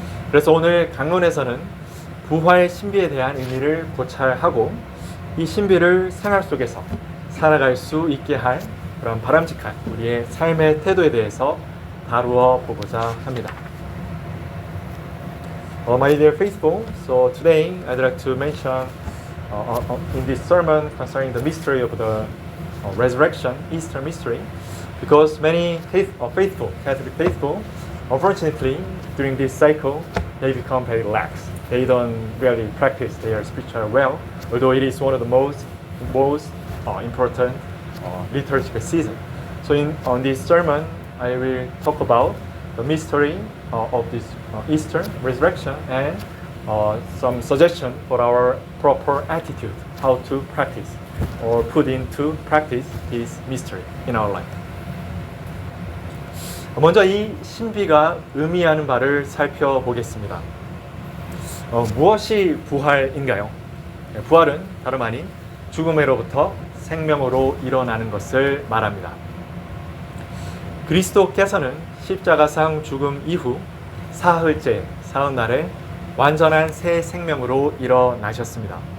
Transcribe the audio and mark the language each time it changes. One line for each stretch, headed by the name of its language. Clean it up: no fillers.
Korean: 그래서 오늘 강론에서는 부활 신비에 대한 의미를 고찰하고 이 신비를 생활 속에서 살아갈 수 있게 할 그런 바람직한 우리의 삶의 태도에 대해서 다루어 보고자 합니다.
English: My dear faithful, so today I'd like to mention in this sermon concerning the mystery of the resurrection, Easter mystery, because many faithful, Catholic faithful, unfortunately, during this cycle, they become very lax. They don't really practice their spiritual well, although it is one of the most important liturgical season. So on this sermon, I will talk about the mystery of this Easter resurrection and some suggestion for our proper attitude, how to practice or put into practice this mystery in our life.
Korean: 먼저 이 신비가 의미하는 바를 살펴보겠습니다. 무엇이 부활인가요? 부활은 다름 아닌 죽음으로부터 생명으로 일어나는 것을 말합니다. 그리스도께서는 십자가상 죽음 이후 사흘째, 사흘날에 완전한 새 생명으로 일어나셨습니다.